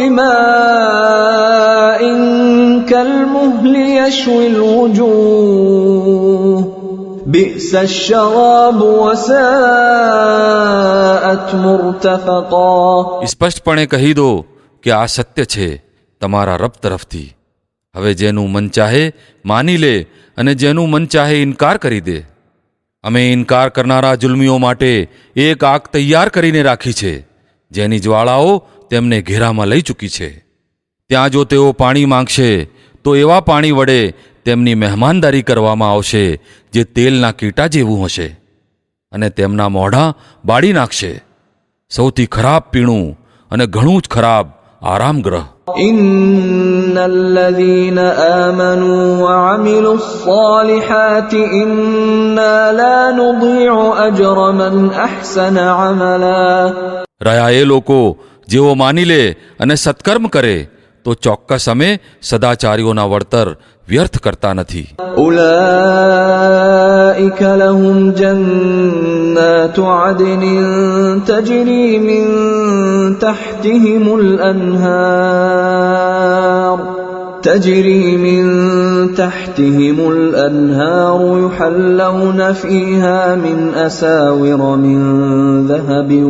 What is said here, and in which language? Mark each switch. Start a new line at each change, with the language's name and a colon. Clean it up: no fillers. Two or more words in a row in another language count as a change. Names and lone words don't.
Arabic: بماء كالمهل يشوي الوجوه بئس الشراب وساءت مرتفقا.
Gujarati: સ્પષ્ટપણે કહી દો કે આ સત્ય છે તમારા રબ તરફથી. હવે જેનું મન ચાહે માની લે અને જેનું મન ચાહે ઇનકાર કરી દે. અમે ઇનકાર કરનારા જુલ્મીઓ માટે એક આગ તૈયાર કરીને રાખી છે જેની જ્વાળાઓ તેમને ઘેરામાં લઈ ચૂકી છે. ત્યાં જો તેઓ પાણી માંગશે તો એવા પાણી વડે તેમની મહેમાનદારી કરવામાં આવશે જે તેલના કીટા જેવું હશે અને તેમના મોઢા બાળી નાખશે. સૌથી ખરાબ પીણું અને ઘણું જ ખરાબ આરામગ્રહ.
Arabic: إن الذين آمنوا وعملوا الصالحات إنا لا نضيع أجر من أحسن عملا.
Gujarati: રહ્યા એ લોકો જેઓ માની લે અને સત્કર્મ કરે તો ચોક્કસ અમે સદાચારીઓના વળતર વ્યર્થ કરતા નથી.
Arabic: أولئك لهم جنات عدن تجري من تحتهم الأنهار يحلون فيها من أساور من ذهب